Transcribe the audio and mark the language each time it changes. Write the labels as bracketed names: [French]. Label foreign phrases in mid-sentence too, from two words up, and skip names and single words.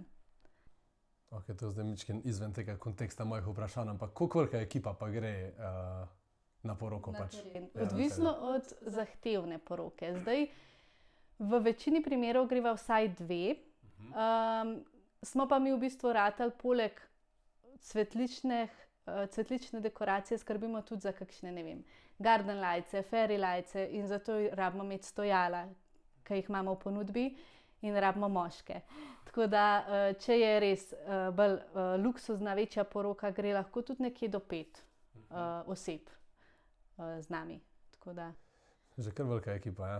[Slovenian] Okej, to je zdaj mičken izven tega konteksta mojih vprašanj, ampak koliko velika ekipa pa gre na poroko pač? Na teren. Odvisno od zahtevne poroke. Zdaj, v večini primerov greva vsaj 2. Smo pa mi v bistvu ratali poleg cvetlične dekoracije, skrbimo tudi za kakšne, ne vem, [English] garden lights, fairy lights [Slovenian] in zato rabimo imeti stojala, ki jih imamo v ponudbi, in rabimo moške. Tako da, če je res bolj luksuzna, večja poroka, gre lahko tudi nekje do 5 oseb z nami. Tako da. Že kar velika ekipa, ja.